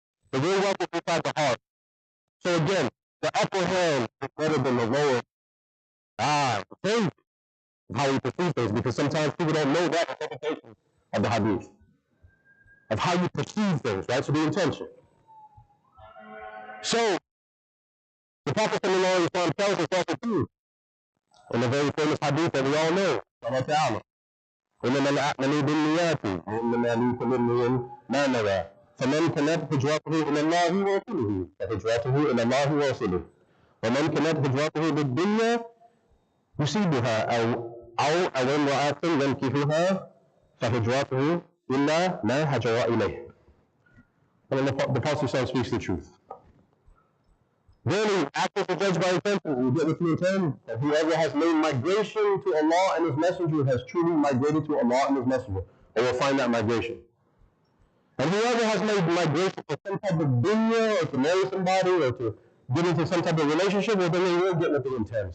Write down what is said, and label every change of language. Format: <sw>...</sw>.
<en>But your wealth is inside the heart. So again, the upper hand is better than the lower. Change how we perceive things, because sometimes people don't know that interpretation of the hadith. Of how you perceive things, right? So the intention. So, the Prophet ﷺ tells us also too, in a very famous hadith that we all know,</en> <ar>Allah Ta'ala, إِنَّمَا الْأَعْمَلُ بِالنِّيَّاتِ وَإِنَّمَا لِكُلِّ امْرِئٍ مَا نَوَىٰ فَمَنْ كَانَتْ هِجْرَتُهُ إِلَى اللَّهِ وَرَسُولِهِ فَهِجْرَتُهُ إِلَى اللَّهِ وَرَسُولِهِ وَمَنْ كَانَتْ هِجْرَتُهُ لِلدُّنْيَا يُصِيبُهَا أَوْ امْرَأَةٍ يَنكِحُهَا فَهِجْرَتُهُ إِلَّا مَا هَاجَرَ إِلَيْهِ.</ar> <en>And the Prophet speaks the truth. Really, actions are judged by intention. You get what you intend. And whoever has made migration to Allah and His Messenger has truly migrated to Allah and His Messenger, or will find that migration. And whoever has made migration for some type of dunya, or to marry somebody, or to get into some type of relationship, well, then they will get what they intend.</en>